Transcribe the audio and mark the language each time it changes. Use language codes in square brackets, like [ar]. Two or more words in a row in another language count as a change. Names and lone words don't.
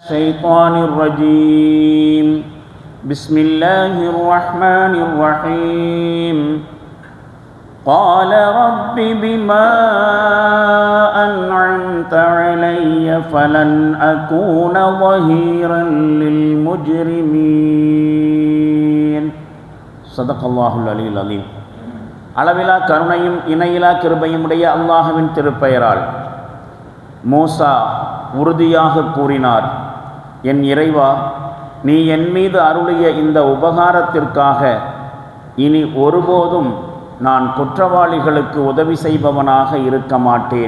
[ar] الشيطان الرجيم بسم الله الرحمن الرحيم قال رب بما أنعمت علي فلن أكون ظهيرا للمجرمين صدق الله العلي العظيم. [ta] அளவிலா கருணையும் இணையிலா கிருபையும் உடைய அல்லாஹ்வின் திருப்பெயரால் மூசா உறுதியாக கூறினார், என் இறைவா, நீ என் மீது அருளிய இந்த உபகாரத்திற்காக இனி ஒருபோதும் நான் குற்றவாளிகளுக்கு உதவி செய்பவனாக இருக்க மாட்டேன்.